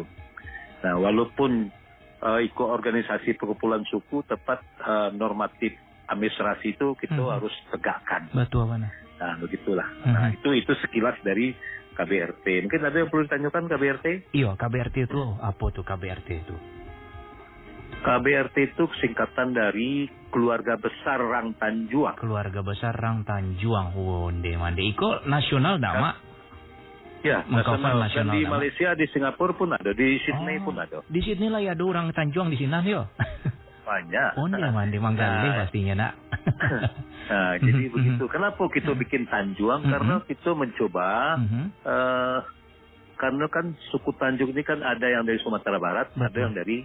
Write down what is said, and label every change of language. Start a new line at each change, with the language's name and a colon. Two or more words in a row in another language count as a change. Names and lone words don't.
Indonesian: Nah, walaupun ikut organisasi perkumpulan suku, tepat normatif administrasi itu kita harus tegakkan. Betul, mana? Nah, begitulah. Nah, itu sekilas dari KBRT. Mungkin ada yang perlu ditanyakan KBRT? Iya, KBRT itu apa tuh KBRT itu? KBRT itu singkatan dari Keluarga Besar Rang Tanjuang.
Minangkabau: Keluarga Besar Rang Tanjuang. Wonde mande. Iko nasional dak, Mak?
Indonesian: Ya, nasional. Dan di Malaysia, di Singapura pun ada, di Sydney pun ada. Di Sydney lah ya ada orang Tanjuang di sini yo. Banyak.
Minangkabau: Onde mande Manggaleh pastinya, Nak.
Indonesian: Nah, jadi begitu. Kenapa kita bikin Tanjuang? Karena kita mencoba karena kan suku Tanjung ini kan ada yang dari Sumatera Barat, ada yang dari